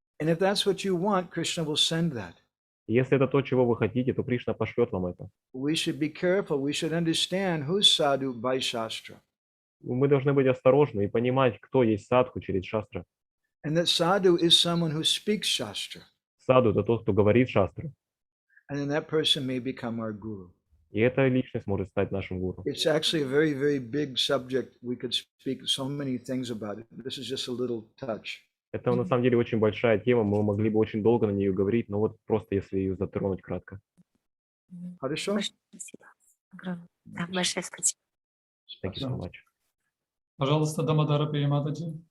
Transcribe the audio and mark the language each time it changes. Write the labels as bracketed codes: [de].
[en] And if that's what you want, Krishna will send that. [ru] И если это то, чего вы хотите, то Кришна пошлет вам это. [en] We should be careful. We should understand who's sadhu by shastra. [ru] Мы должны быть осторожны и понимать, кто есть садху через шастры. [en] And that sadhu is someone who speaks shastra. [ru] Саду — это тот, кто говорит шастры. [en] And then that person may become our guru. [ru] И эта личность может стать нашим гуру. [en] It's actually a very, very big subject. We could speak so many things about it. This is just a little touch. [ru] Это на самом деле очень большая тема, мы могли бы очень долго на нее говорить, но вот просто если ее затронуть кратко. Хорошо? Большое спасибо. Огромное. Да, большое спасибо. [en] Thank you so much. [ru] Пожалуйста, Дамодара Перематаджи.